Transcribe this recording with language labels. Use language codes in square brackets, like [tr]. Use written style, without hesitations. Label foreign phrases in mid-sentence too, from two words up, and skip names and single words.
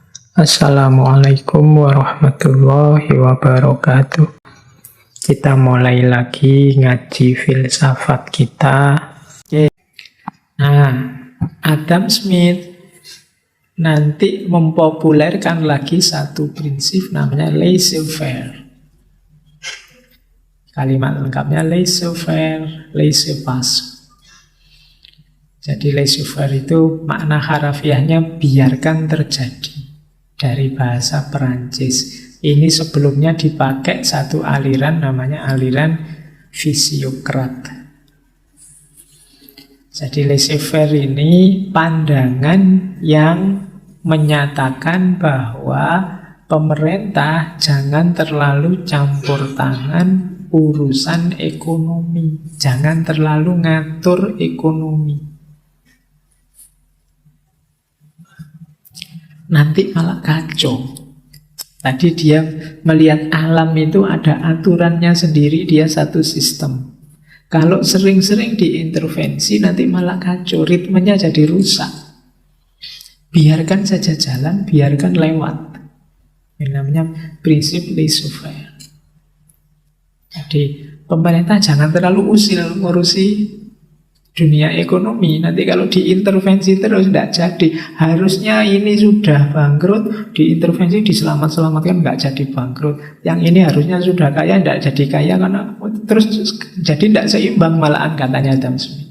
[ar] السلام عليكم ورحمة الله وبركاته. [id] Kita mulai lagi ngaji filsafat kita. Nah, Adam Smith nanti mempopulerkan lagi satu prinsip namanya laissez-faire. Kalimat lengkapnya [fr] laissez-faire, laissez-passer. [id] Jadi laissez-faire itu makna harafiahnya biarkan terjadi, dari bahasa Perancis. Ini sebelumnya dipakai satu aliran namanya aliran fisiokrat. Jadi laissez-faire ini pandangan yang menyatakan bahwa pemerintah jangan terlalu campur tangan urusan ekonomi, jangan terlalu ngatur ekonomi. Nanti malah kacau. Tadi dia melihat alam itu ada aturannya sendiri, dia satu sistem. Kalau sering-sering diintervensi nanti malah kacau, ritmenya jadi rusak. Biarkan saja jalan, biarkan lewat. Ini namanya prinsip laissez-faire. Jadi pemerintah jangan terlalu usil ngurusi dunia ekonomi. Nanti kalau diintervensi terus tidak jadi. Harusnya ini sudah bangkrut, diintervensi diselamatkan nggak jadi bangkrut. Yang ini harusnya sudah kaya tidak jadi kaya karena terus jadi tidak seimbang malahan, katanya Adam Smith.